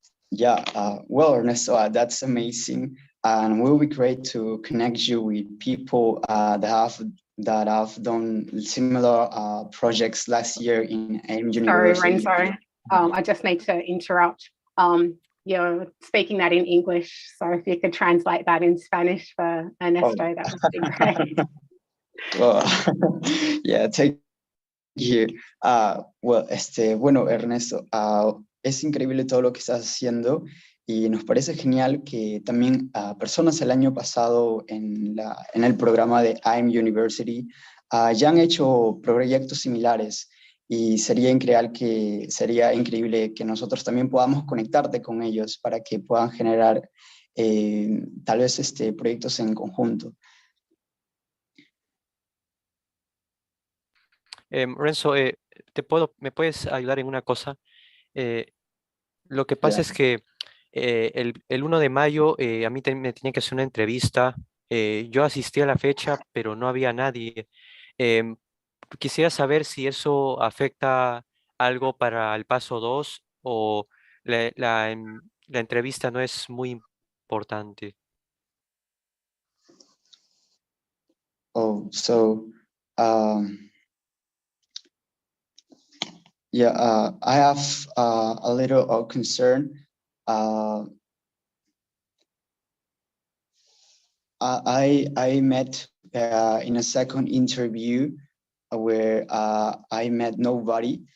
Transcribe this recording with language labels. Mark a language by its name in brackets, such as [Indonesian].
[English] Yeah, well, Ernesto, that's amazing. And it will be great to connect you with people that have done similar projects last year in AIM Sorry, University. Renzo. I just need to interrupt. You're speaking that in English, so if you could translate that in Spanish for Ernesto, that would be great. Well, yeah, thank you. [Spanish] Bueno, Ernesto, es increíble todo lo que estás haciendo y nos parece genial que también personas el año pasado en el programa de AIM University ya han hecho proyectos similares, y sería increíble que nosotros también podamos conectarte con ellos para que puedan generar tal vez proyectos en conjunto. Renzo, ¿me puedes ayudar en una cosa? Lo que pasa [English] Yeah. [Spanish] es que el 1 de mayo a mí me tenía que hacer una entrevista. Yo asistí a la fecha, pero no había nadie. Em, Quisiera saber si eso afecta algo para el paso 2 o la entrevista no es muy importante. [English] Oh, so yeah, I have a little concern. I met in a second interview where I met nobody.